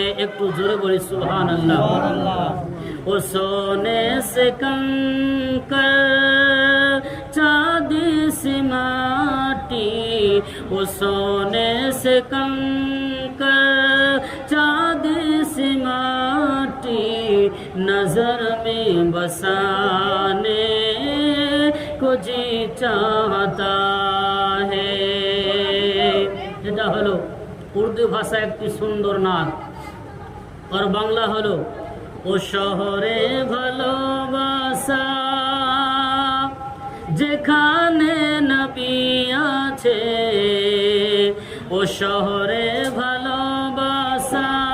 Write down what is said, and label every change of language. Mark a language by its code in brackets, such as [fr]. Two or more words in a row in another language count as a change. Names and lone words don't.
[ur] ایک تو زور بولی سبحان اللہ۔ وہ سونے سے کنکر چاندی سی ماٹی، وہ سونے سے کنکر چاندی سی ماٹی، نظر میں بسانے کو جی چاہتا ہے۔ [bn] এটা হলো উর্দু ভাষা একটি সুন্দর নাচ, আর বাংলা হলো ও শহরে ভালোবাসা যেখানে নবী আছে, ও শহরে ভালোবাসা